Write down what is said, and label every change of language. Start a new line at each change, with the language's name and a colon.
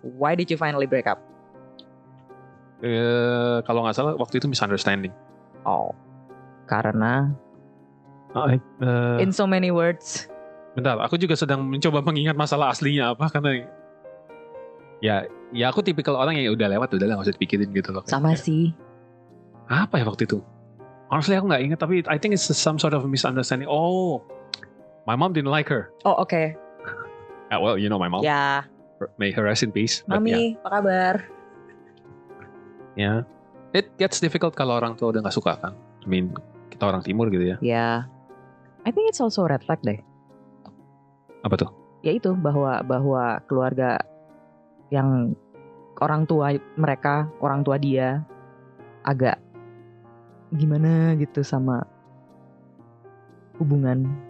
English: Why did you finally break up?
Indonesian: Kalau nggak salah waktu itu misunderstanding.
English: Oh, karena in so many words.
Indonesian: Bentar, aku juga sedang mencoba mengingat masalah aslinya apa, karena ya aku tipikal orang yang udah lewat, udah nggak usah dipikirin gitu loh. Sama sih. Apa ya waktu itu?
English: Honestly
Indonesian: aku nggak ingat, tapi
English: I think it's some sort of misunderstanding. Oh, my mom didn't like her. Oh, oke. Okay. Well, you know my mom.
Indonesian: Ya.
English: May her rest in peace.
Indonesian: Mami, apa kabar? Ya,
English: it gets difficult
Indonesian: kalau orang tua udah nggak suka kan.
English: I mean,
Indonesian: kita orang timur gitu ya.
English: Ya, I think it's also red flag deh.
Indonesian: Apa tuh? Ya itu, bahwa keluarga yang orang tua dia agak gimana gitu sama hubungan.